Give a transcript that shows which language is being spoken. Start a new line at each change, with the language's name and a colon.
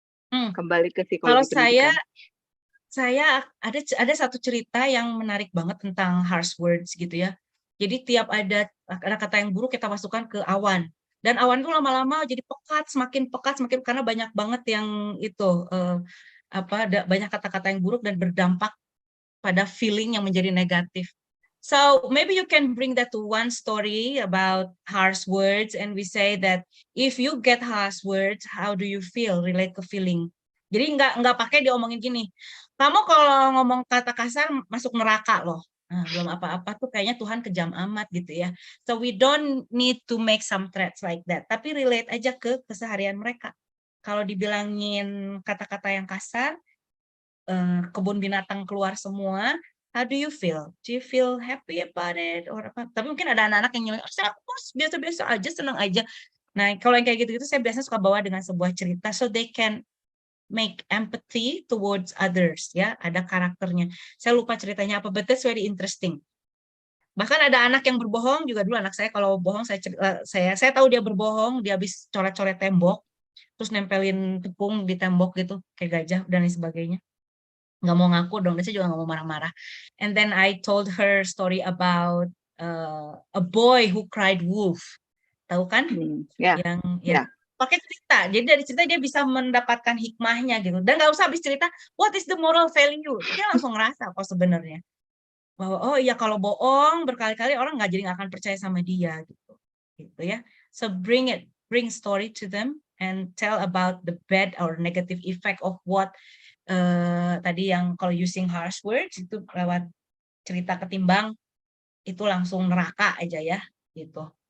Indonesian: Kembali ke psikologi pendidikan. Saya ada satu cerita yang menarik banget tentang harsh words gitu ya. Jadi tiap ada kata yang buruk kita masukkan ke awan. Dan awan itu lama-lama jadi semakin pekat karena banyak banget yang itu banyak kata-kata yang buruk dan berdampak pada feeling yang menjadi negatif.
English: So maybe you can bring that to one story about harsh words and we say that if you get harsh words, how do you feel?
Indonesian: Relate ke feeling. Jadi nggak pakai diomongin gini. Kamu kalau ngomong kata kasar masuk neraka loh. Nah, belum apa-apa tuh kayaknya Tuhan kejam amat gitu ya.
English: So we don't need to make some threats like that.
Indonesian: Tapi relate aja ke keseharian mereka. Kalau dibilangin kata-kata yang kasar, kebun binatang keluar semua,
English: how do you feel? Do you feel happy about it?
Indonesian: Or apa? Tapi mungkin ada anak-anak yang nyeleng, biasa-biasa aja, senang aja. Nah, kalau yang kayak gitu-gitu saya biasanya suka bawa dengan sebuah cerita
English: so they can make empathy towards others,
Indonesian: ya, ada karakternya. Saya lupa ceritanya apa,
English: but that's very interesting.
Indonesian: Bahkan ada anak yang berbohong juga dulu, anak saya kalau bohong saya tahu dia berbohong, dia habis coret-coret tembok, terus nempelin tepung di tembok gitu kayak gajah dan lain sebagainya. Nggak mau ngaku dong, dan saya juga nggak mau marah-marah.
English: And then I told her story about a boy who cried wolf.
Indonesian: Tahu kan? Yang pakai cerita, jadi dari cerita dia bisa mendapatkan hikmahnya gitu, dan nggak usah habis cerita
English: what is the moral value,
Indonesian: dia langsung ngerasa kok sebenarnya bahwa oh iya kalau bohong berkali-kali orang nggak akan percaya sama dia gitu ya.
English: So bring story to them and tell about the bad or negative effect of what tadi yang kalau using harsh words
Indonesian: itu lewat cerita ketimbang itu langsung neraka aja ya gitu.